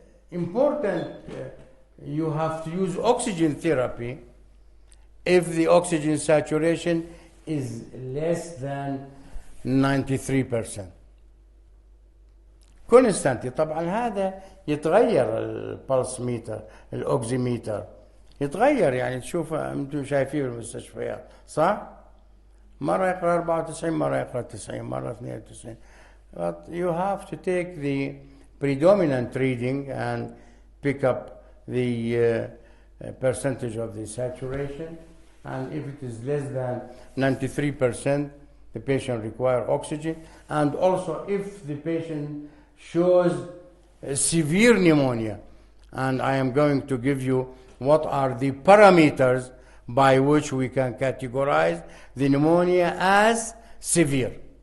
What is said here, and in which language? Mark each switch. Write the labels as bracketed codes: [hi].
[en] Important, you have to use oxygen therapy if the oxygen saturation is less than 93%. Constantly. [ar] طبعا هذا يتغير البلس ميتر الاوكسيميتر يتغير، يعني تشوفه انتم شايفيه في المستشفيات صح؟ مره يقرا 94 مره يقرا 90 مره 92. [en] But you have to take the predominant reading and pick up the percentage of the saturation, and if it is less than 93%, the patient requires oxygen. And also if the patient shows severe pneumonia, and I am going to give you what are the parameters by which we can categorize the pneumonia as severe.